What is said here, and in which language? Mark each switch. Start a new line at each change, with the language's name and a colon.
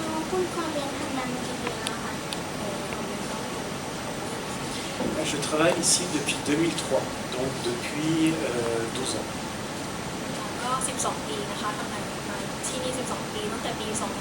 Thai: คุณความเรียนทางนั้นกี่ปีแล้วคะ
French: Je travaille ici depuis 2003, donc depuis 12 ans.
Thai: ก็ 12 ปีนะคะทำงานมาที่นี่ 12 ปีตั้งแต่ปี 2003